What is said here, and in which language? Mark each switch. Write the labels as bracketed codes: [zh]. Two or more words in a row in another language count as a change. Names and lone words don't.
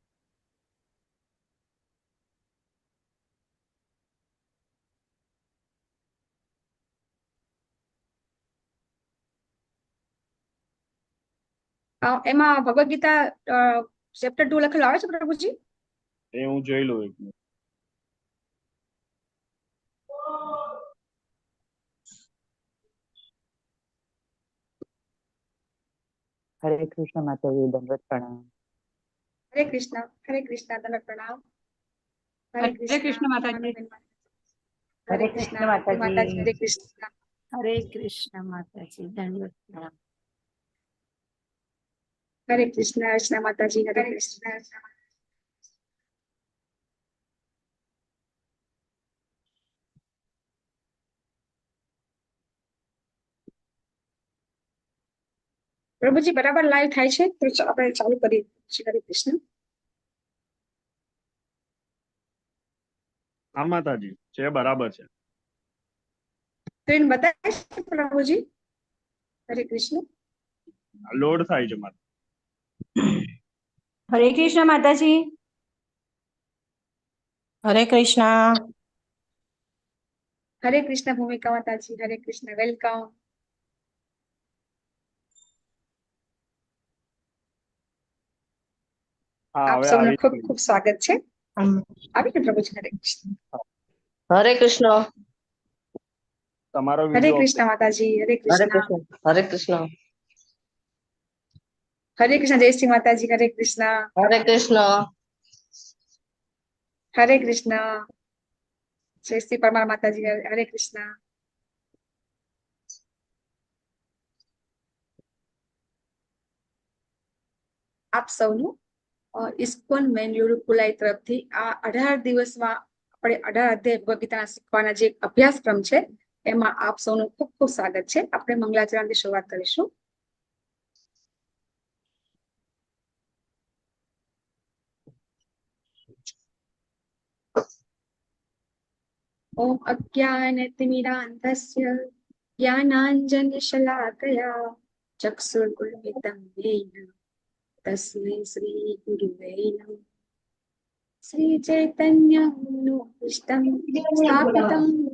[gu] એમાં ભગવદ ગીતા ચેપ્ટર 2 લખેલું આવે છે પ્રભુજી એ હું જોઈ લઉં એક મિનિટ [hi] हरे कृष्ण माता जी दंडवत प्रणाम। हरे कृष्ण दंडवत प्रणाम। हरे कृष्ण माता जी। हरे कृष्ण माता जी। हरे कृष्ण माता जी दंडवत प्रणाम। हरे कृष्ण माता जी। [gu] હરે કૃષ્ણ પ્રભુજી બરાબર લાઇવ થાય છે તો આપણે ચાલુ કરી હરે કૃષ્ણ હા માતાજી છે બરાબર છે સ્ક્રીન બતાવે છે પ્રભુજી હરે કૃષ્ણ લોડ થાય છે માતા [hi] हरे कृष्ण माता जी। हरे कृष्ण भूमिका माता जी। हरे कृष्ण वेलकम [gu] હા [hi] आप [gu] હવે सबનું આવી ખૂબ ખૂબ સ્વાગત છે આવી ગયું પ્રભુજી હરે કૃષ્ણ હરે કૃષ્ણ તમારો [hi] हरे [gu] વિડિયો કૃષ્ણ માતાજી। હરે હરે [hi] कृष्ण [gu] કૃષ્ણ હરે કૃષ્ણ [hi] हरे कृष्ण जय श्री माताजी। हरे कृष्ण [gu] હરે કૃષ્ણ [hi] हरे कृष्ण जय श्री परमार माताजी। [gu] હરે કૃષ્ણ આપ સૌનું ઇસ્કોન મેંગલુરુ કુલાઈ તરફથી આ 18 દિવસમાં આપણે 18 અધ્યાય ભગવદ ગીતાના શીખવાના જે અભ્યાસક્રમ છે એમાં આપ સૌનું ખૂબ ખૂબ સ્વાગત છે આપણે મંગલાચરણથી શરૂઆત કરીશું [sa] ओम अज्ञानतिमिरान्धस्य ज्ञानाञ्जनशलाकया चक्षुर्उन्मिलितं येन तस्मै श्रीगुरुवे नमः श्रीचैतन्यमनोभीष्टं स्थापितं